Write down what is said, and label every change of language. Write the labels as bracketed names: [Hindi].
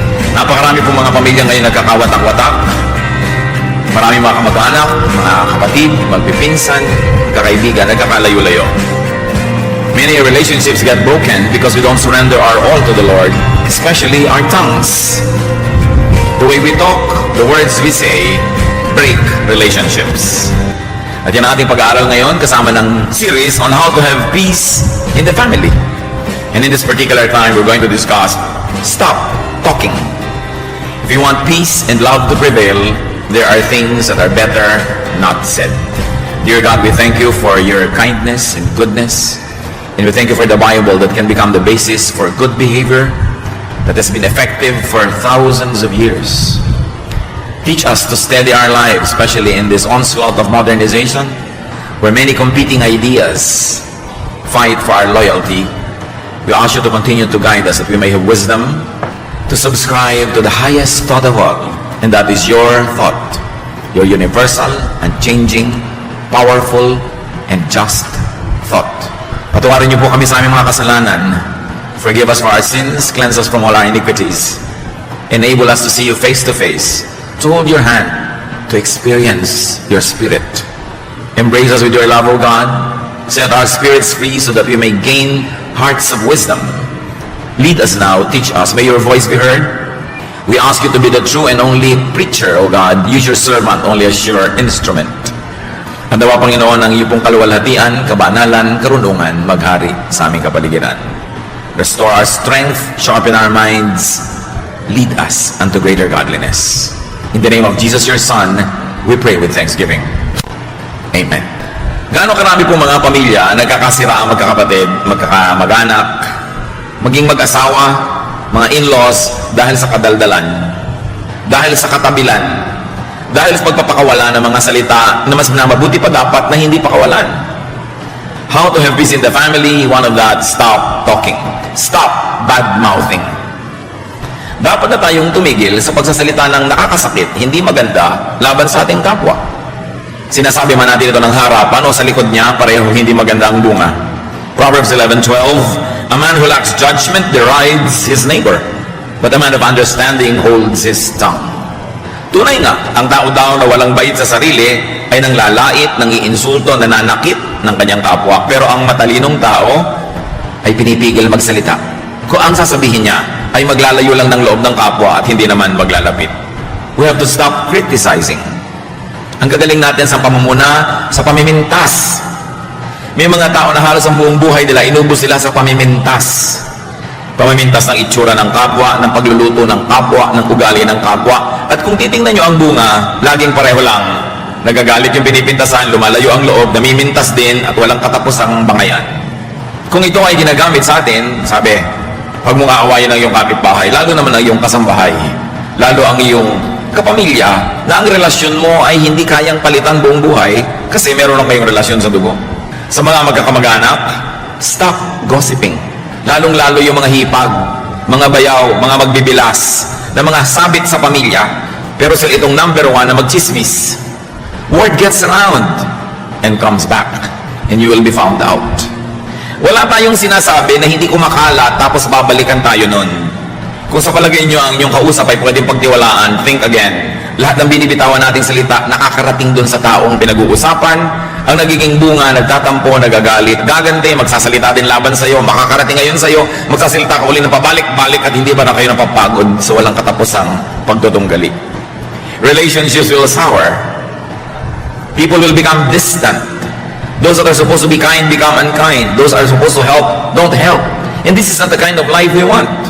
[Filipino] Napakarami pong mga pamilya ngayon nagkakawatak-watak. Maraming mga kamag-anak, mga kapatid, magpipinsan, kakaibigan, nagkakalayo-layo. [English] Many relationships get broken because we don't surrender our all to the Lord, especially our tongues. The way we talk, the words we say, break relationships. [Filipino] At yan ang ating pag-aaral ngayon kasama ng [English] series on how to have peace in the family. And in this particular time, we're going to discuss, stop talking. If you want peace and love to prevail, there are things that are better not said. Dear God, we thank you for your kindness and goodness. And we thank you for the Bible that can become the basis for good behavior that has been effective for thousands of years. Teach us to steady our lives, especially in this onslaught of modernization, where many competing ideas fight for our loyalty. We ask you to continue to guide us that we may have wisdom to subscribe to the highest thought of all, and that is your thought, your universal, unchanging, powerful, and just thought. [Filipino] Patawarin niyo po kami sa aming mga kasalanan. [English] Forgive us for our sins, cleanse us from all our iniquities. Enable us to see you face to face, to hold your hand, to experience your spirit. Embrace us with your love, O God. Set our spirits free so that we may gain hearts of wisdom. Lead us now, teach us. May your voice be heard. We ask you to be the true and only preacher, O God. Use your servant only as your instrument. [Filipino] Ang dawa, Panginoon, ang iyong kaluwalhatian, kabanalan, karunungan, maghari sa aming kapaligiran. [English] Restore our strength, sharpen our minds, lead us unto greater godliness. In the name of Jesus, your Son, we pray with thanksgiving. Amen. [Filipino] Gaano karami pong mga pamilya nagkakasira ang magkakapatid, magkakamag-anak, maging mag-asawa, mga in-laws dahil sa kadaldalan, dahil sa katabilan, dahil sa pagpapakawala ng mga salita na mas mabuti pa dapat na hindi pakawalan. [English] How to have peace in the family? One of that, stop talking. Stop bad-mouthing. [Filipino] Dapat na tayong tumigil sa pagsasalita ng nakakasakit, hindi maganda, laban sa ating kapwa. Sinasabi man natin ito ng harapan o sa likod niya, pareho hindi maganda ang bunga. [English] Proverbs 11:12, a man who lacks judgment derides his neighbor, but a man of understanding holds his tongue. [Filipino] Tunay nga, ang tao daw na walang bait sa sarili ay nanglalait, nangiinsulto, nananakit ng kanyang kapwa. Pero ang matalinong tao ay pinipigil magsalita. Kung ang sasabihin niya ay maglalayo lang ng loob ng kapwa at hindi naman maglalapit. [English] We have to stop criticizing. [Filipino] Ang gagaling natin sa pamumuna, sa pamimintas. May mga tao na halos ang buong buhay nila, inubos sila sa pamimintas. Pamimintas ng itsura ng kapwa, ng pagluluto ng kapwa, ng ugali ng kapwa. At kung titingnan nyo ang bunga, laging pareho lang. Nagagalit yung pinipintasan, lumalayo ang loob, namimintas din, at walang katapusang bangayan. Kung ito ay ginagamit sa atin, sabi, pag mong aawayin ang iyong kapitbahay, lalo naman ang iyong kasambahay, lalo ang iyong kapamilya, na ang relasyon mo ay hindi kayang palitan buong buhay kasi meron na kayong relasyon sa dugo. Sa mga magkakamag-anak, [English] stop gossiping. [Filipino] Lalong-lalo yung mga hipag, mga bayaw, mga magbibilas, na mga sabit sa pamilya, pero sila itong [English] number one [Filipino] na magchismis. [English] Word gets around and comes back, and you will be found out. [Filipino] Wala tayong sinasabi na hindi kumakalat tapos babalikan tayo nun. Kung sa palagay nyo ang inyong kausap ay pwedeng pagtiwalaan, [English] think again. [Filipino] Lahat ng binibitawan nating salita, nakakarating dun sa taong pinag-uusapan. Ang nagiging bunga, nagtatampo, nagagalit, gagante, magsasalita din laban sa'yo, makakarating ngayon sa'yo, magsasalita ka uli ng pabalik-balik at hindi ba na kayo napapagod sa walang katapusang pagtutunggali. [English] Relationships will sour. People will become distant. Those that are supposed to be kind become unkind. Those that are supposed to help don't help. And this is not the kind of life we want.